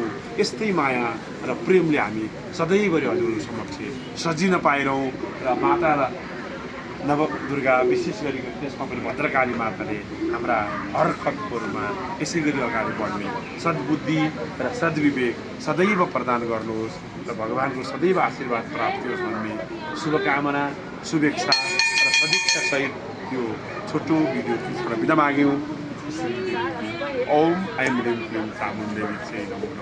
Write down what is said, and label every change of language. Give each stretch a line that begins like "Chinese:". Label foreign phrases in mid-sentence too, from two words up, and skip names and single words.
Nepali: यस्तै माया र प्रेमले हामी सधैँभरि हजुरहरू समक्ष सजिन पाएरौँ र माता नवदुर्गा विशेष गरी त्यसमा पनि भद्रकाली माताले हाम्रा हर खतहरूमा यसै गरी अगाडि बढ्ने सद्बुद्धि र सद्विवेक सदैव प्रदान गर्नुहोस् र भगवानको सदैव आशीर्वाद प्राप्त होस् भन्ने शुभकामना, शुभेच्छा र सदिच्छासहित यो छोटो भिडियो बिदा माग्यौँ।
Sanskrit: ओम ऐं ह्रीं क्लीं चामुण्डे विद्महे नमो नमः।